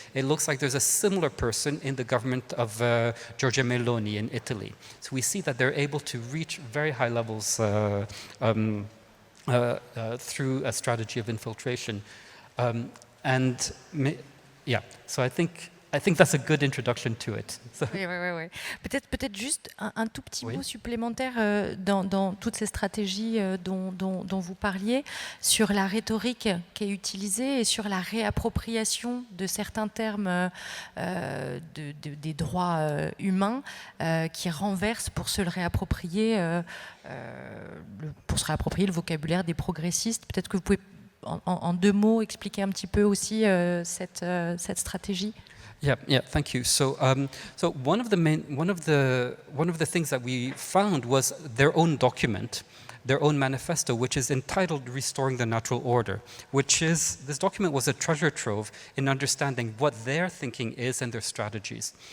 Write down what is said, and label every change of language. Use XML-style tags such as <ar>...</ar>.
<en>It looks like there's a similar person in the government of Giorgia Meloni in Italy. So we see that they're able to reach very high levels through a strategy of infiltration. So I think that's a good introduction to it. So.</en> <fr>Oui. Peut-être juste un tout petit mot supplémentaire dans toutes ces stratégies dont vous parliez, sur la rhétorique qui est utilisée et sur la réappropriation de certains termes des droits humains qui renversent pour se réapproprier le vocabulaire des progressistes. Peut-être que vous pouvez en 2 mots expliquer un petit peu aussi cette stratégie.</fr> <en>Yeah, thank you. So one of the things that we found was their own document, their own manifesto, which is entitled Restoring the Natural Order, this document was a treasure trove in understanding what their thinking is and their strategies.</en>